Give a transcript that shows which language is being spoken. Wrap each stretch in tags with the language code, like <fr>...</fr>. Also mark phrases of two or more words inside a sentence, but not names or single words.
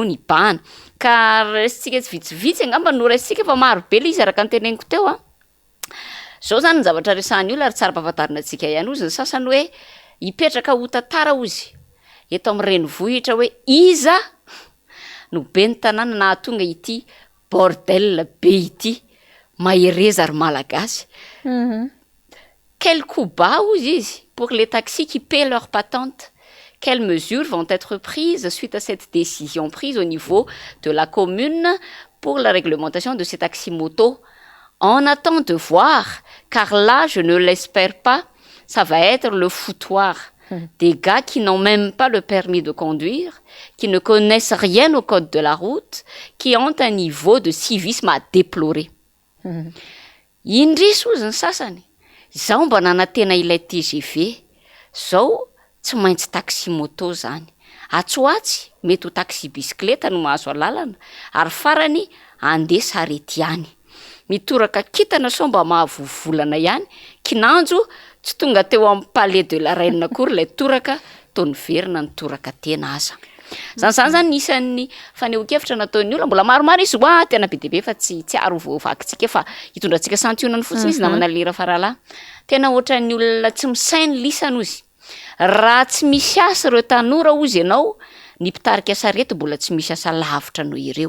<mg>ny bahana ka resitsika tsy vitsivitsy angamba no resitsika fa maro be le izy araka ny teneniko teo zao zany ny zavatra resahan'ny olona ary tsara mpahafantarina antsika ihany ozy ny sasany hoe hipetraka ho tantara ozy eto amin'ny renivohitra hoe iza no be ny tanàna na tonga ity bordel be ity mahereza ary malagasy</mg> <fr>quel coup bas</fr> <mg>ozy izy</mg> <fr>pour les taxis qui paient leur patente. Quelles mesures vont être prises suite à cette décision prise au niveau de la commune pour la réglementation de ces taxis motos? On attend de voir, car là, je ne l'espère pas, ça va être le foutoir des gars qui n'ont même pas le permis de conduire, qui ne connaissent rien au code de la route, qui ont un niveau de civisme à déplorer.</fr> <mg>Indrisy ozy ny sasany, zao mba nanantena ilay TGV, zao tsy maintsy taxi moto zany. Atsoatsy mety ho taxi bisikileta no mahazo alalana, ary farany andeha sarety ihany. Mitoraka kitana sao mba mahavovolana ihany, kinanjo tsy tonga teo amin'ny</mg> <fr>palais de la reine</fr> <mg>akory ilay toraka, tony verina ny toraka tena aza. Zany zany isan'ny faneho-kevitra nataon'ny olona, mbola maromaro izy tena be dia be fa tsy aro voavakitsika fa hitondrantsika santionany fotsiny izy namana lera faralahy. Tena ohatran'ny olona tsy misainy lisana ozy. Raha tsy misy asa ireo tanora ozy ianao, ny mpitarika sarety mbola tsy misy asa lavitra noho ireo.</mg>